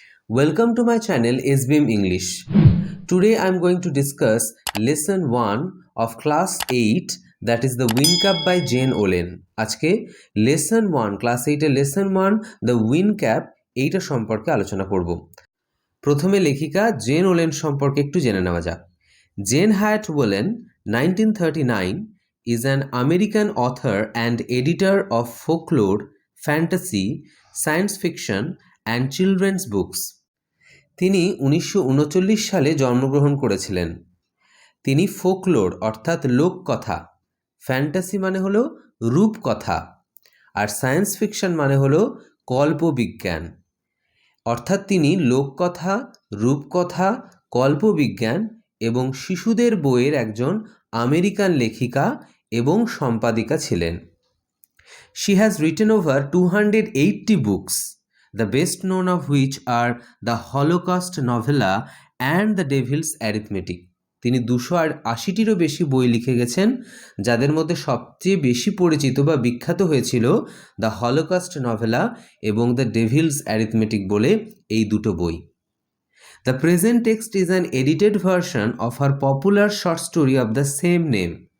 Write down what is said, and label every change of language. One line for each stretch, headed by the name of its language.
English: Welcome to my channel SBM English. Today I am going to discuss lesson 1 of class 8, that is the Wind Cap by Jane Olen.
Bangla: আজকে lesson 1 class 8 এর lesson 1 the Wind Cap এইটা সম্পর্কে আলোচনা করব। প্রথমে লেখিকা gen woollen সম্পর্কে একটু জেনে নেওয়া যাক।
English: Jane Hyatt Yolen 1939 is an American author and editor of folklore, fantasy, science fiction and children's books.
Bangla: তিনি 1939 সালে জন্মগ্রহণ করেছিলেন। তিনি ফোকলোর অর্থাৎ লোককথা, ফ্যান্টাসি মানে হলো রূপকথা, আর সায়েন্স ফিকশন মানে হলো কল্পবিজ্ঞান। অর্থাৎ তিনি লোককথা, রূপকথা, কল্পবিজ্ঞান এবং শিশুদের বইয়ের একজন আমেরিকান লেখিকা এবং সম্পাদিকা ছিলেন।
English: She has written over 280 books, the best known of which are the Holocaust novella and the Devil's Arithmetic.
Bangla: তিনি 280টিরও বেশি বই লিখে গেছেন, যাদের মধ্যে সবচেয়ে বেশি পরিচিত বা বিখ্যাত হয়েছিল দ্য হলোকাস্ট নভেলা এবং দ্য ডেভিলস অ্যারিথমেটিক বলে এই দুটো বই।
English: The present text is an edited version of her popular short story of the same name.